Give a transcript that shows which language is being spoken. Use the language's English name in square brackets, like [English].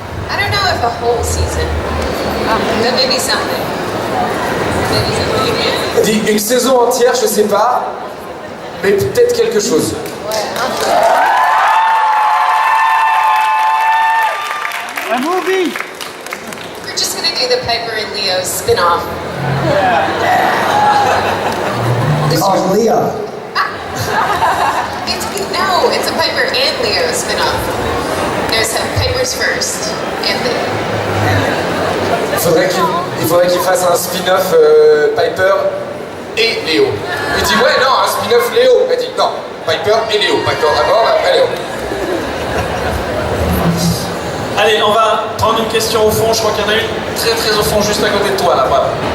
[English] I don't know if a whole season, but maybe something. Maybe something. [French] Dis une saison entière, je sais pas, mais peut-être quelque chose. [English] A movie! We're just gonna do the Piper and Leo spin-off. Called Leo. It's a Piper and Leo spin-off. There's Piper's first and Leo. [French] Il faudrait qu'il fasse un spin-off Piper et Léo. Il dit ouais non, un spin-off Léo. Elle dit non, Piper et Léo. Piper d'abord, après Léo. Allez, on va prendre une question au fond. Je crois qu'il y en a une très très au fond, juste à côté de toi là-bas.